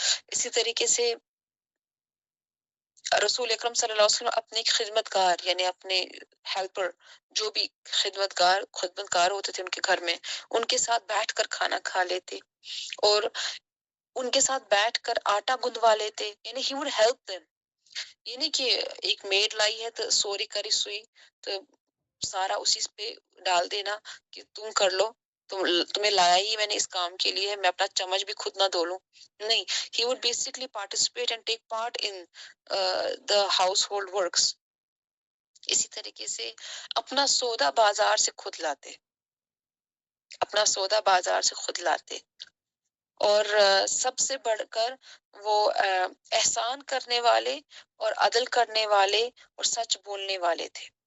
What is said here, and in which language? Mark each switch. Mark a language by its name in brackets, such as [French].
[Urdu] اسی طریقے سے رسول اکرم صلی اللہ علیہ وسلم اپنے خدمت گار یعنی اپنے ہیلپر جو بھی خدمت گار ہوتے تھے ان کے گھر میں، ان کے ساتھ بیٹھ کر کھانا کھا لیتے اور ان کے ساتھ بیٹھ کر آٹا گندوا لیتے. یعنی [English] He would help them. [Urdu] یہ نہیں کہ ایک میڈ لائی ہے تو سوری کری سوئی تو سارا اسی پہ ڈال دینا کہ تم کر لو، تمہیں لایا ہی میں نے اس کام کے لیے، میں اپنا چمچ بھی خود نہ دھو لوں. [English] نہیں، he would basically participate and take part in the household works. [Urdu] اسی طریقے سے اپنا سودا بازار سے خود لاتے، اپنا سودا بازار سے خود لاتے. اور سب سے بڑھ کر وہ احسان کرنے والے اور عدل کرنے والے اور سچ بولنے والے تھے.